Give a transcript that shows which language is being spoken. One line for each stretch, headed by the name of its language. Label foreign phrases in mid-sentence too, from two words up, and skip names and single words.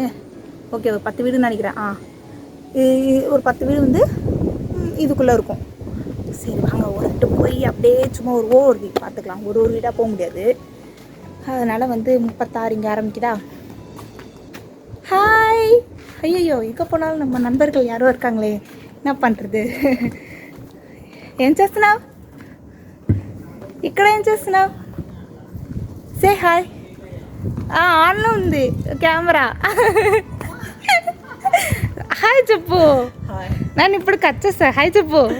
Tamil: ஓகே, ஒரு 10 வீடுன்னு நினைக்கிறேன். ஒரு 10 வீடு வந்து இதுக்குள்ளே இருக்கும். சரி வாங்க, ஒருட்டு போய் அப்படியே சும்மா ஒரு வீடு பார்த்துக்கலாம். ஒரு வீடாக போக முடியாது. அதனால் வந்து 36 இங்கே ஆரம்பிக்குதா. ஹாய். ஐயோ, எங்கே போனாலும் நம்ம நண்பர்கள் யாரோ இருக்காங்களே, என்ன பண்ணுறது.
Telugu: ఏం చేస్తున్నావు? ఇక్కడ ఏం చేస్తున్నావు?
English: say hi.
Telugu: ఆన్లో ఉంది కెమెరా. హాయ్ చెప్పు. నేను ఇప్పుడు కట్ చేస్తా. హాయ్ చెప్పు.